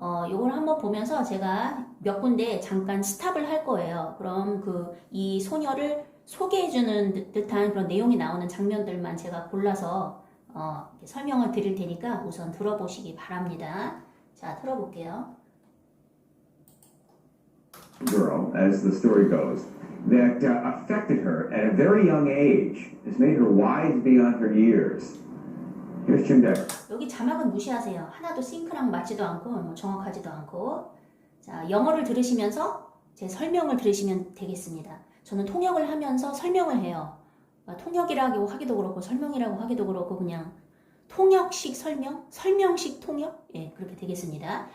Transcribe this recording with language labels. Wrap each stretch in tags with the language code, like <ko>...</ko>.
<ko>요걸 한번 보면서 제가 몇 군데 잠깐 스탑을 할 거예요. 그럼 이 소녀를 소개해주는 듯한 그런 내용이 나오는 장면들만 제가 골라서 설명을 드릴 테니까 우선 들어보시기 바랍니다. 자, 들어볼게요.</ko> <en>Girl, as the story goes, that affected her at a very young age, has made her wise beyond her years. Here's Jim Decker.</en> <ko>여기 자막은 무시하세요. 하나도 싱크랑 맞지도 않고 정확하지도 않고. 자, 영어를 들으시면서 제 설명을 들으시면 되겠습니다. 저는 통역을 하면서 설명을 해요. 통역이라고 하기도 그렇고 설명이라고 하기도 그렇고 그냥 통역식 설명, 설명식 통역, 예, 그렇게 되겠습니다.</ko>